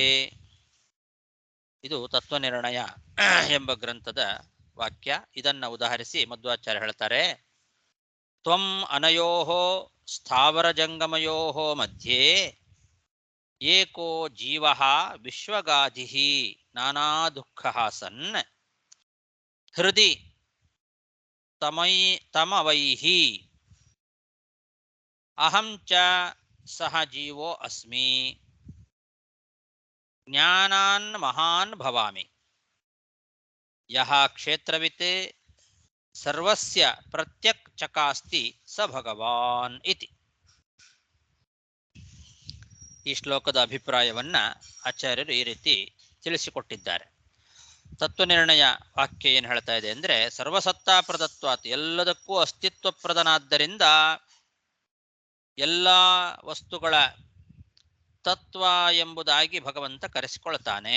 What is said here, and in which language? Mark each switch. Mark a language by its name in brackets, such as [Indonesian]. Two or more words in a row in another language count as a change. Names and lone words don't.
[Kannada] ಇದು ತತ್ವನಿರ್ಣಯ ಎಂಬ ಗ್ರಂಥದ ವಾಕ್ಯ. ಇದನ್ನು ಉದಾಹರಿಸಿ ಮಧ್ವಾಚಾರ್ಯ ಹೇಳ್ತಾರೆ, [Sanskrit] ತ್ವಂ ಅನಯೋಃ ಸ್ಥಾವರ ಜಂಗಮಯೋಃ ಮಧ್ಯೆ ಏಕೋ ಜೀವಃ ವಿಶ್ವಗಾಧಿಃ ನಾನಾ ದುಃಖಃ ಸನ್ ಹೃದಿ ತಮವೈಃ ಅಹಂ ಚ ಸಹ ಜೀವೋ ಅಸ್ಮಿ ಜ್ಞಾನಾನ್ ಮಹಾನ್ ಭವಾಮಿ ಯಹ ಕ್ಷೇತ್ರವಿತ್ ಸರ್ವಸ್ಯ ಪ್ರತ್ಯಕ್ ಚಕಾಸ್ತಿ ಸ ಭಗವಾನ್ ಇತಿ. [Kannada] ಈ ಶ್ಲೋಕದ ಅಭಿಪ್ರಾಯವನ್ನ ಆಚಾರ್ಯರು ಈ ರೀತಿ ತಿಳಿಸಿಕೊಟ್ಟಿದ್ದಾರೆ. ತತ್ವನಿರ್ಣಯ ವಾಕ್ಯ ಏನು ಹೇಳ್ತಾ ಇದೆ ಅಂದರೆ, [Sanskrit] ಸರ್ವಸತ್ತಾ ಪ್ರದತ್ವಾತ್, [Kannada] ಎಲ್ಲದಕ್ಕೂ ಅಸ್ತಿತ್ವಪ್ರದನಾದ್ದರಿಂದ ಎಲ್ಲ ವಸ್ತುಗಳ ತತ್ವ ಎಂಬುದಾಗಿ ಭಗವಂತ ಕರೆಸಿಕೊಳ್ತಾನೆ.